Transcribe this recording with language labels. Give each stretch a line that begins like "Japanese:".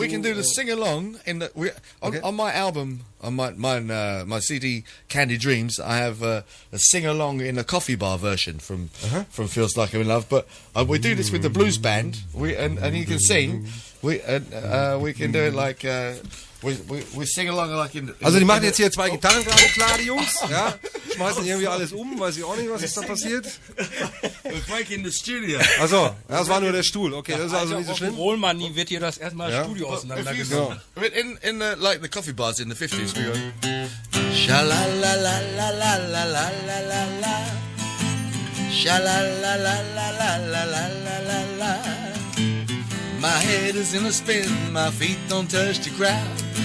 English: We can do the sing-along in the... On my album, on my CD, Candy Dreams, I have a sing-along in a coffee bar version from Feels Like I'm in Love. But we do this with the blues band, and you can sing. We can do it like... We sing along like in...
German: Also die machen jetzt hier 2 Gitarren gerade klar, die Jungs. Ja? Schmeißen irgendwie alles weiß ich auch nicht, was ist da passiert.
English: We're breaking the studio.
German: Achso, das war nur der Stuhl. Okay, das ist also nicht so schlimm. Rollmoney wird hier das erstmal Studio auseinandergenommen.
English: In the, like the coffee bars in the 50s, we go... Sha-la-la-la-la-la-la-la-la-la-la. Sha-la-la-la-la-la-la-la-la-la. My head is in a spin, my feet don't touch the ground.